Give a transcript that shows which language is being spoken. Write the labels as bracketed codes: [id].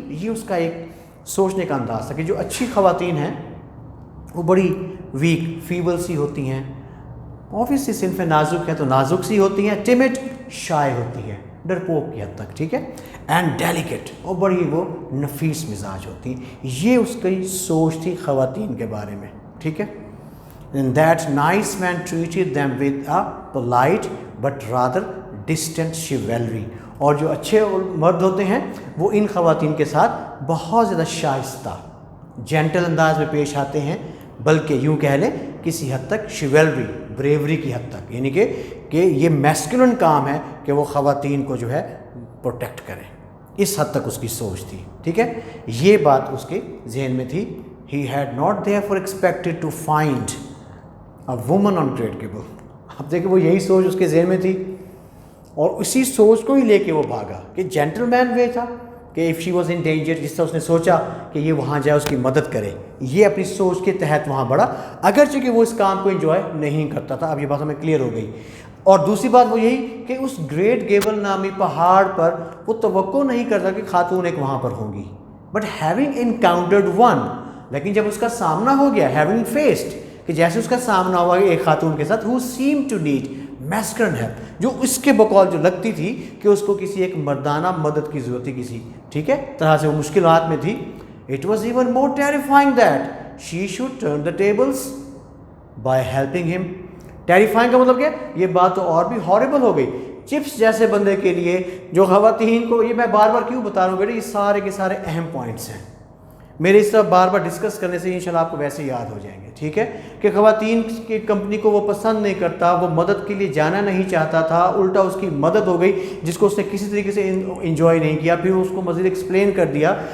[ur] یہ اس کا ایک سوچنے کا انداز تھا کہ جو اچھی خواتین ہیں وہ بڑی ویک, فیبل سی ہوتی ہیں. اوبویسلی صنف نازک ہے تو نازک سی ہوتی ہیں, ٹمڈ شائع ہوتی ہے, ڈرپوک کی حد تک, ٹھیک ہے. [en] and delicate, [ur] اور بڑی وہ نفیس مزاج ہوتی ہیں. یہ اس کی سوچ تھی خواتین کے بارے میں, ٹھیک ہے. [en] And that nice man treated them with a polite but rather distant chivalry. [ur] اور جو اچھے مرد ہوتے ہیں وہ ان خواتین کے ساتھ بہت زیادہ شائستہ, جینٹل انداز میں پیش آتے ہیں, بلکہ یوں کہہ لیں کسی حد تک شیولری, بریوری کی حد تک, یعنی کہ یہ میسکولن کام ہے کہ وہ خواتین کو جو ہے پروٹیکٹ کریں. اس حد تک اس کی سوچ تھی, ٹھیک ہے. یہ بات اس کے ذہن میں تھی. [en] He had not therefore expected to find a woman untrackable. [ur] اب دیکھیں وہ یہی سوچ اس کے ذہن میں تھی اور اسی سوچ کو ہی لے کے وہ بھاگا کہ جینٹل مین وے تھا کہ [en] if she was in danger, [ur] جس طرح اس نے سوچا کہ یہ وہاں جائے اس کی مدد کرے, یہ اپنی سوچ کے تحت وہاں بڑھا, اگرچہ کہ وہ اس کام کو انجوائے نہیں کرتا تھا. اب یہ بات ہمیں کلیئر ہو گئی. اور دوسری بات وہ یہی کہ اس گریٹ گیبل نامی پہاڑ پر وہ توقع نہیں کرتا کہ خاتون ایک وہاں پر ہوں گی. [en] but having encountered one, [ur] لیکن جب اس کا سامنا ہو گیا, ہیونگ فیسڈ, کہ جیسے اس کا سامنا ہوا ایک خاتون کے ساتھ, [en] who seemed to need masculine help, [ur] جو اس کے بقول جو لگتی تھی کہ اس کو کسی ایک مردانہ مدد کی ضرورت تھی, کسی ٹھیک ہے طرح سے وہ مشکلات میں تھی. [en] It was even more terrifying that she should turn the tables by helping him. [ur] Terrifying کا مطلب کیا, یہ بات تو اور بھی ہاربل ہو گئی. چپس جیسے بندے کے لیے جو خواتین کو, یہ میں بار بار کیوں بتا رہا ہوں بیٹے, یہ سارے کے سارے اہم پوائنٹس ہیں, میرے اس طرح بار بار ڈسکس کرنے سے انشاءاللہ آپ کو ویسے یاد ہو جائیں گے, ٹھیک ہے. کہ خواتین کی کمپنی کو وہ پسند نہیں کرتا, وہ مدد کے لیے جانا نہیں چاہتا تھا, الٹا اس کی مدد ہو گئی جس کو اس نے کسی طریقے سے انجوائے نہیں کیا, پھر اس کو مزید ایکسپلین کر دیا.